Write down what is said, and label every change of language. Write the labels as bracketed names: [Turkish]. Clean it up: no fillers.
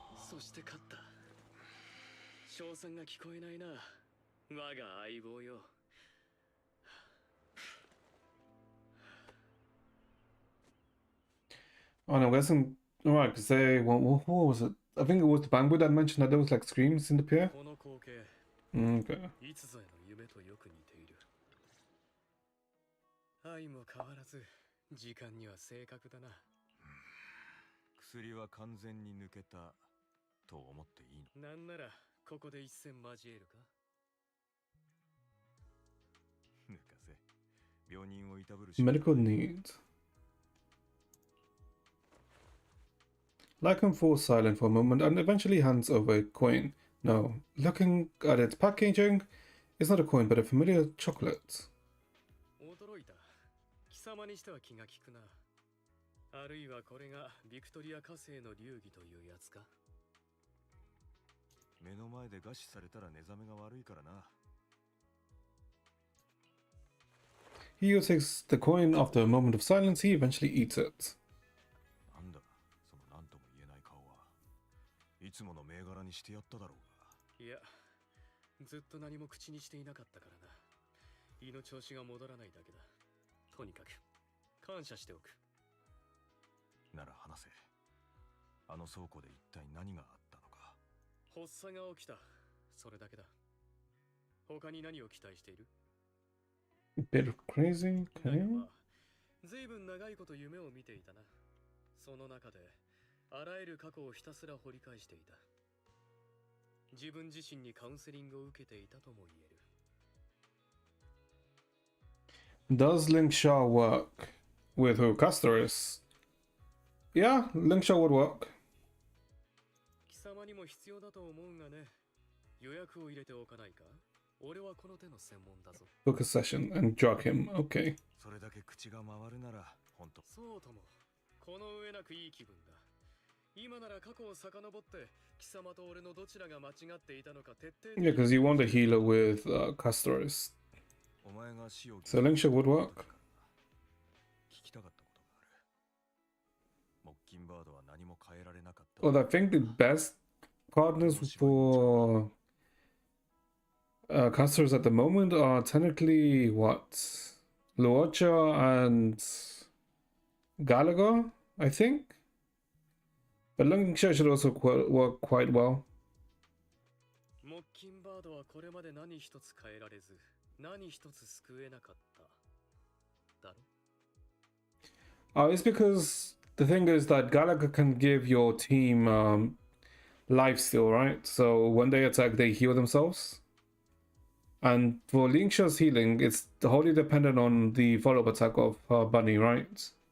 [Japanese] そして勝った。称賛が聞こえないな。我が相棒よ。 [English] Oh no, wasn't right because they what was it? I think it was the Bangboy that mentioned that there was like screams in the pier. Okay. [Japanese] いつぞやの夢とよく似ている。愛も変わらず時間には正確だな。薬は完全に抜けたと思っていいの？なんならここで一戦交えるか？抜かせ。病人をいたぶるし。 [English] Medical needs. Lycon falls silent for a moment and eventually hands over a coin. No, looking at its packaging, it's not a coin but a familiar chocolate. [Japanese] 驚いた。貴様にしては気が利くな。あるいはこれがビクトリア火星の流儀というやつか。目の前で餓死されたら寝覚めが悪いからな。 [English] He who takes the coin after a moment of silence, he eventually eats it. [Japanese] なんだ、その何とも言えない顔は。いつもの銘柄にしてやっただろうが。いや、ずっと何も口にしていなかったからな。胃の調子が戻らないだけだ。とにかく感謝しておく。なら話せ。あの倉庫で一体何があったのか。発作が起きた。それだけだ。他に何を期待している？ [English] A bit of crazy, [Japanese] だ [English] okay. [Japanese] がまあ、ずいぶん長いこと夢を見ていたな。その中であらゆる過去をひたすら掘り返していた。自分自身にカウンセリングを受けていたとも言える。 [English] Does Linkshaw work with who? Castorus? Yeah, Linkshaw would work. [Japanese] 貴様にも必要だと思うがね。予約を入れておかないか？俺はこの手の専門だぞ。 [English] Book a session and drug him. Okay. [Japanese] それだけ口が回るなら本当。そうとも。この上なくいい気分だ。今なら過去を遡って貴様と俺のどちらが間違っていたのか徹底的に。 [English] Yeah, because you want a healer with Castorus. So Linkshaw would work. [Japanese] 聞きたかったことがある。モッキンバードは何も変えられなかった。 [English] Well, I think the best partners for Castorus at the moment are technically what? Luocha and Gallagher, I think. But Linkshaw should also work quite well. [Japanese] モッキンバードはこれまで何一つ変えられず、何一つ救えなかった。だろ? [English] It's because the thing is that Gallagher can give your team life steal, right? So when they attack, they heal themselves. And for Linkshaw's healing, it's wholly dependent on the follow-up attack of Bunny, right?